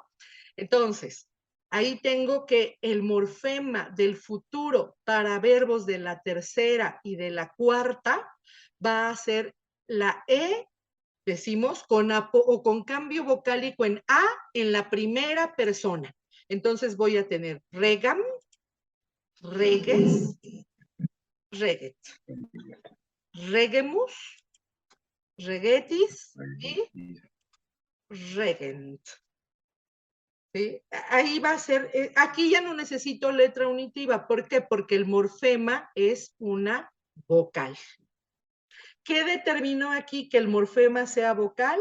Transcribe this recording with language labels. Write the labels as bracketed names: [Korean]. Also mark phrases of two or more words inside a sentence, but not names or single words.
[Spanish] Entonces, ahí tengo que el morfema del futuro para verbos de la tercera y de la cuarta va a ser la E, decimos, con cambio vocálico en A en la primera persona. Entonces voy a tener [Latin] regam, reges, reget, regemus, regetis y regent. [Spanish] ¿Sí? Ahí va a ser, aquí ya no necesito letra unitiva. ¿Por qué? Porque el morfema es una vocal. ¿Qué determinó aquí que el morfema sea vocal?